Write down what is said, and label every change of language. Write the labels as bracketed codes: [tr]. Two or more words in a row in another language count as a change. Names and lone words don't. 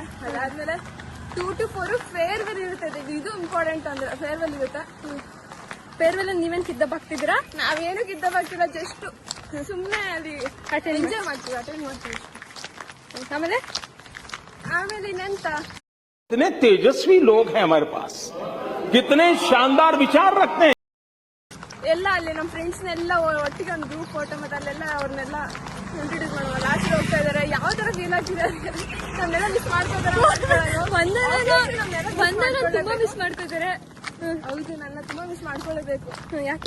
[kn] ಅದಾದ್ಮೇಲೆ 2 to 4 ಫೇರ್ವೆಲ್ ಇರುತ್ತೆ. ಇದು ಇಂಪಾರ್ಟೆಂಟ್ ಅಂದ್ರೆ ಫೇರ್ವೆಲ್ ಇರುತ್ತೆ. ಫೇರ್ವೆಲ್ ನೀವೇನ್ ಕಿದ್ದಪ್ ಹಾಕ್ತಿದ್ದೀರಾ? ನಾವೇನು ಕಿದ್ದಪ್ ಹಾಕ್ತಿಲ್ಲ, ಜಸ್ಟ್ ಸುಮ್ಮನೆ ಅಲ್ಲಿ ಎಂಜಾಯ್ ಮಾಡ್ತೀವಿ, ಅಟೆಂಡ್ ಮಾಡ್ತೀವಿ. ಆಮೇಲೆ ಇನ್ನೆಂತ, [hi] कितने तेजस्वी लोग हैं हमारे पास, कितने शानदार विचार रखते हैं. [kn] ಎಲ್ಲ ಅಲ್ಲಿ ನಮ್ಮ ಫ್ರೆಂಡ್ಸ್ನೆಲ್ಲ ಒಟ್ಟಿಗೆ ಒಂದು [en] group photo, [kn] ಮತ್ತೆ ಅಲ್ಲೆಲ್ಲ ಅವ್ರನ್ನೆಲ್ಲ ಇಂಟ್ರೊಡ್ಯೂಸ್ ಮಾಡುವ. ಲಾಸ್ಟ್ ಹೋಗ್ತಾ ಇದಾರೆ. ಯಾವ ತರ ಫೀಲ್ ಆಗ್ತಿದ್ದಾರೆ, ನಮ್ನೆಲ್ಲ ಮಿಸ್ ಮಾಡ್ಕೋತಾರೆ. ತುಂಬಾ ಮಿಸ್ ಮಾಡ್ತಿದ್ದಾರೆ. ಹೌದು, ನನ್ನ ತುಂಬಾ ಮಿಸ್ ಮಾಡ್ಕೊಳ್ಳಬೇಕು. ಯಾಕೆ?